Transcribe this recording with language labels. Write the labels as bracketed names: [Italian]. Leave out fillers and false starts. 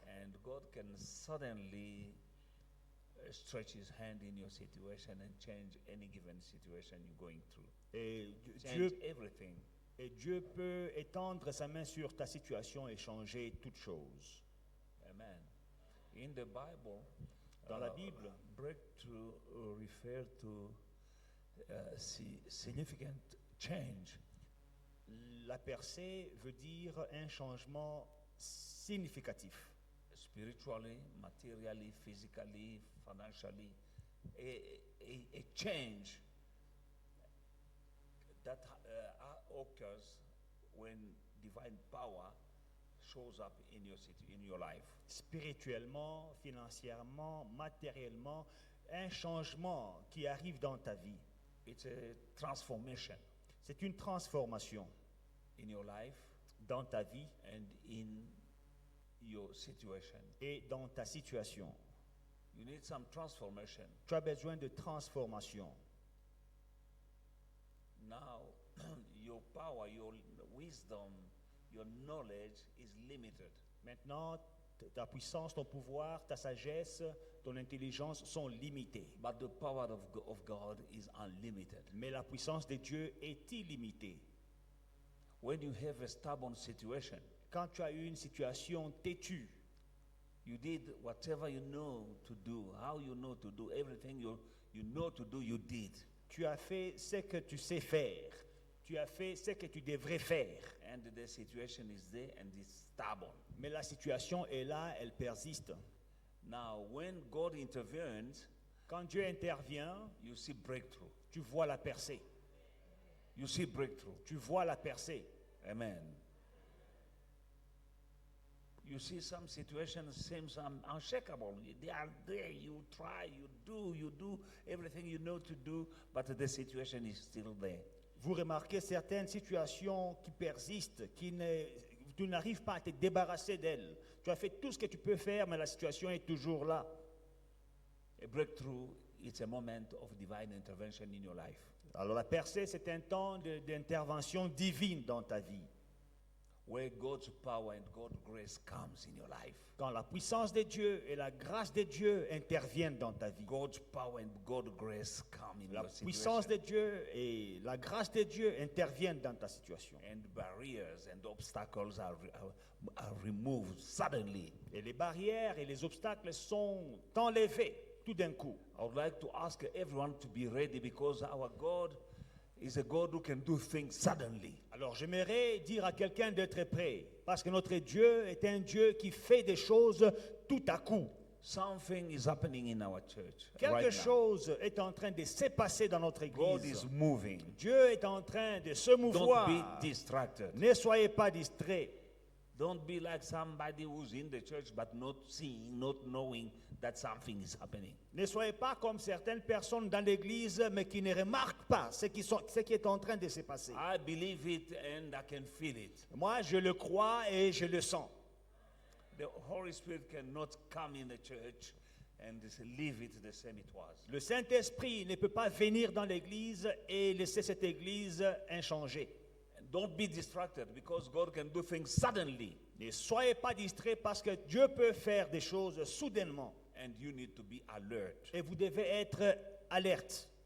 [English] And God can suddenly stretch his hand in your situation and change any given situation you're going through. [French] Et [English] Change everything. [French] Dieu peut étendre sa main sur ta situation et changer toute chose. [English] Amen. In the Bible, [French] Dans la Bible, [English] breakthrough refer to significant change. [French] la percée veut dire un changement significatif. [English] Spiritually, materially, physically, financially, a change that occurs when divine power shows up in your life. [French] Spirituellement, financièrement, matériellement, un changement qui arrive dans ta vie. [English] It's a transformation [French] C'est une transformation [English] in your life [French] dans ta vie [English] and in your situation. [French] et dans ta situation. [English] You need some transformation. [French] Tu as besoin de transformation. [English] Now, your power, your wisdom, your knowledge is limited. [French] Maintenant, ta puissance, ton pouvoir, ta sagesse, ton intelligence sont limitées. [English] But the power of God is unlimited. [French] Mais la puissance de Dieu est illimitée. [English] When you have a stubborn situation, [French] Quand tu as eu une situation têtue, [English] you did whatever you know to do, how you know to do, everything you know to do, you did. [French] tu as fait ce que tu sais faire. Tu as fait ce que tu devrais faire. [English] And the situation is there and it's stubborn. [French] Mais la situation est là, elle persiste. [English] Now, when God intervenes, [French] Quand Dieu intervient, [English] you see breakthrough. [French] tu vois la percée. [English] You see breakthrough. [French] Tu vois la percée. [English] Amen. You see some situations seems unshakable. They are there. You try, you do everything you know to do, but the situation is still there. [French] Vous remarquez certaines situations qui persistent, tu n'arrives pas à te débarrasser d'elles. Tu as fait tout ce que tu peux faire, mais la situation est toujours là. [English] A breakthrough is a moment of divine intervention in your life. [French] Alors la percée, c'est un temps d'intervention divine dans ta vie. [English] Where God's power and God's grace comes in your life. [French] Quand la puissance de Dieu et la grâce de Dieu interviennent dans ta vie. [English] God's power and God's grace come in [French] La [English] your [French] puissance [English] situation. [French] de Dieu et la grâce de Dieu interviennent dans ta situation. [English] And barriers and obstacles are removed suddenly. [French] Et les barrières et les obstacles sont enlevés tout d'un coup. [English] I would like to ask everyone to be ready because our God is a God who can do things suddenly. [French] Alors j'aimerais dire à quelqu'un d'être prêt, parce que notre Dieu est un Dieu qui fait des choses tout à coup. [English] Something is happening in our church [French] Quelque [English] right now. [French] chose est en train de se passer dans notre [English] God [French] église. [English] is moving. [French] Dieu est en train de se mouvoir. [English] Don't be distracted. [French] Ne soyez pas distraits. [English] Don't be like somebody who's in the church but not seeing, not knowing that something is happening. [French] Ne soyez pas comme certaines personnes dans l'église, mais qui ne remarquent pas ce qui est en train de se passer. [English] I believe it and I can feel it. [French] Moi, je le crois et je le sens. [English] The Holy Spirit cannot come in the church and just leave it the same it was. [French] Le Saint-Esprit ne peut pas venir dans l'église et laisser cette église inchangée. [English] And don't be distracted because God can do things suddenly [French] Ne soyez pas distraits parce que Dieu peut faire des choses soudainement. [English] and you need to be alert. [French] Et vous devez être alerte.